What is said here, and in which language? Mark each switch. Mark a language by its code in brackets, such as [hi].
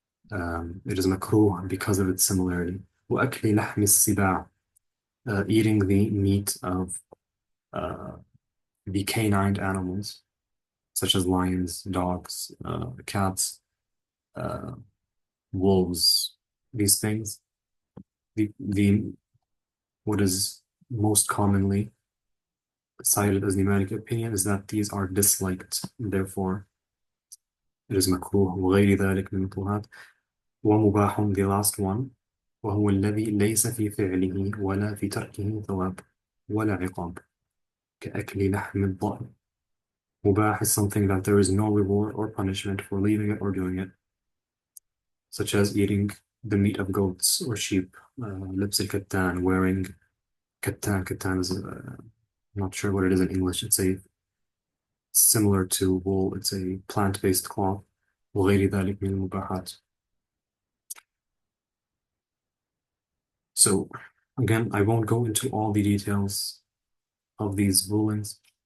[en] It is makruh because of its similarity. [ar] وأكل لحم السباع, [en] eating the meat of the canine animals, such as lions, dogs, cats, wolves, these things. The what is most commonly cited as the Malik opinion is that these are disliked, therefore it is makruh. [ar] وغير ذلك من المكروهات. ومباح, [en] the last one, [ar] وهو الذي ليس في فعله ولا في تركه ثواب ولا عقاب كأكل لحم الضأن. [en] Mubah is something that there is no reward or punishment for leaving it or doing it, such as eating the meat of goats or sheep. [ar] لبس الكتان, [en] wearing [ar] كتان. [en] Katan is, I'm not sure what it is in English. It's a similar to wool. It's a plant-based cloth. [ar] وغير ذلك من المباحات. [en] So again, I won't go into all the details of these rulings.